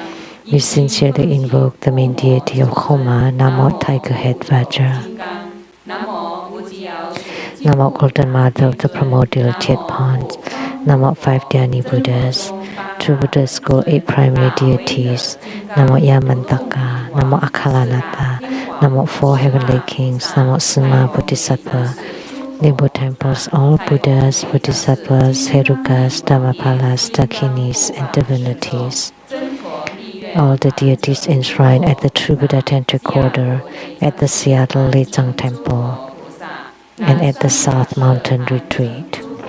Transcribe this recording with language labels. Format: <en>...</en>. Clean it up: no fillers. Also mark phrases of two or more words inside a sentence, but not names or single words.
<en>We sincerely invoke the main deity of Koma, Namo Tiger Head Vajra. Namo Golden Mother of the Primordial Jet Ponds. Namo 5 Dhyani Buddhas. True Buddha School 8 Primary Deities. Namo Yamantaka. Namo Akalanata. Namo 4 Heavenly Kings. Namo Sima Bodhisattva. Limbo temples, all Buddhas, Bodhisattvas, Herukas, Dhammapalas, Dakinis, and divinities. All the deities enshrined at the True Buddha Tantric Order, at the Seattle Lechang Temple, and at the South Mountain Retreat.</en>